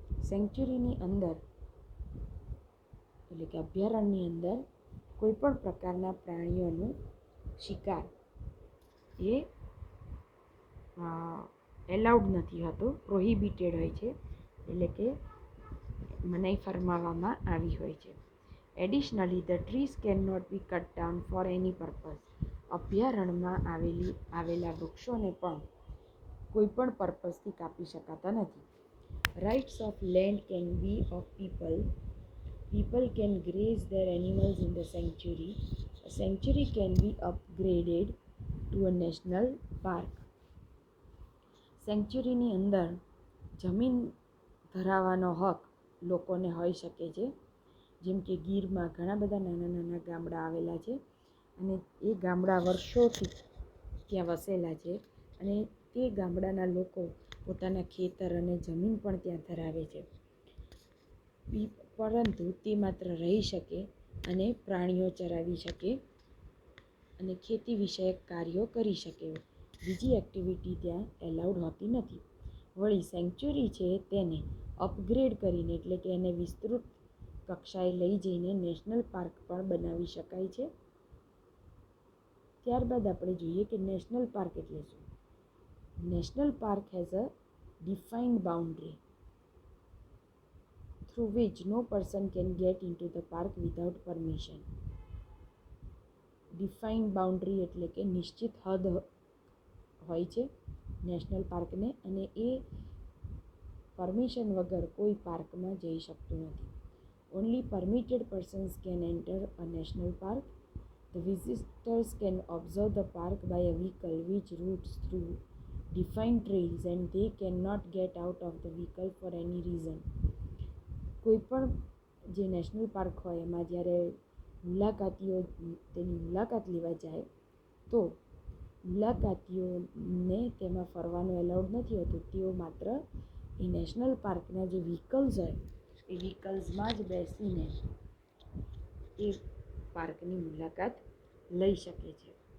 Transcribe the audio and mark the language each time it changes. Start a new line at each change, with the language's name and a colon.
Gujarati: સેન્ચ્યુરીની અંદર એટલે કે અભયારણ્યની અંદર કોઈ પણ પ્રકારના પ્રાણીઓનું શિકાર એ એલાઉડ નથી હોતો, પ્રોહિબિટેડ હોય છે, એટલે કે મનાઈ ફરમાવવામાં આવી હોય છે.
English: Additionally the trees can not be cut down for any purpose.
Gujarati: અભયારણ્યમાં આવેલા વૃક્ષોને પણ કોઈ પણ પર્પઝથી કાપી શકાતા નથી.
English: Rights of land can be of people. People can graze their animals in the sanctuary. A sanctuary can be upgraded to a national park.
Gujarati: સેન્ચ્યુરીની અંદર જમીન ધરાવવાનો હક લોકોને હોઈ શકે છે. જેમ કે ગીરમાં ઘણા બધા નાના નાના ગામડા આવેલા છે, અને એ ગામડા વર્ષોથી ત્યાં વસેલા છે, અને તે ગામડાના લોકો પોતાના ખેતર અને જમીન પણ ત્યાં ધરાવે છે, પરંતુ તે માત્ર રહી શકે અને પ્રાણીઓ ચરાવી શકે અને ખેતી વિષયક કાર્યો કરી શકે. બીજી એક્ટિવિટી ત્યાં એલાઉડ હોતી નથી. વળી સેન્ચ્યુરી છે તેને અપગ્રેડ કરીને, એટલે કે એને વિસ્તૃત કક્ષાએ લઈ જઈને નેશનલ પાર્ક પણ બનાવી શકાય છે. ત્યારબાદ આપણે જોઈએ કે નેશનલ પાર્ક એટલે શું.
English: National park has a defined boundary through which no person can get into the park without permission.
Gujarati: Defined boundary એટલે કે નિશ્ચિત હદ હોય છે નેશનલ પાર્કને, અને એ પરમિશન વગર કોઈ પાર્કમાં જઈ શકતું નથી.
English: Only permitted persons can enter a national park. The visitors can observe the park by a vehicle which routes through defined trails and they cannot get out of the vehicle for any reason.
Gujarati: કોઈપણ જે national park હોય એમાં જ્યારે મુલાકાતીઓ તેની મુલાકાત લેવા જાય તો મુલાકાતીઓને તેમાં ફરવાનું એલાઉડ નથી હોતું. તેઓ માત્ર એ નેશનલ પાર્કના જે વ્હીકલ્સ હોય એ વ્હીકલ્સમાં જ બેસીને એ પાર્કની મુલાકાત લઈ શકે છે.